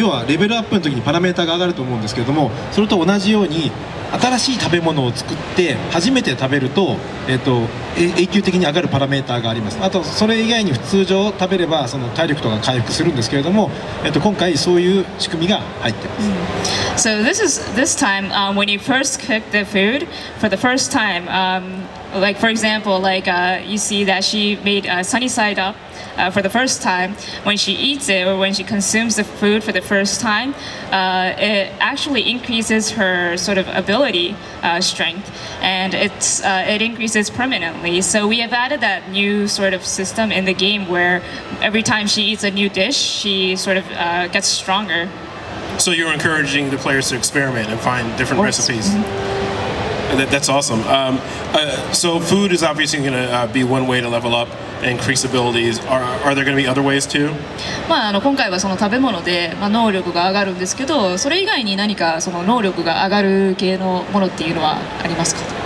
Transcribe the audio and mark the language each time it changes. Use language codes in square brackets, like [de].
[ja] 要はレベルアップの時にパラメータが上がると思うんですけれども、それと同じように新しい食べ物を作って初めて食べると、永久的に上がるパラメータがあります。あとそれ以外に通常食べればその体力とか回復するんですけれども、今回そういう仕組みが入っています。 [en] So this time when you first cook the food for the first time, like for example, like you see that she made sunny side up. For the first time, when she eats it or when she consumes the food for the first time, it actually increases her sort of ability strength, and it increases permanently. So we have added that new sort of system in the game where every time she eats a new dish, she sort of gets stronger. So you're encouraging the players to experiment and find different recipes. That's awesome. So food is obviously going to be one way to level up and increase abilities. Are there going to be other ways too? [ja] 今回はその食べ物で、能力が上がるんですけど、それ以外に何かその能力が上がる系のものっていうのはありますか？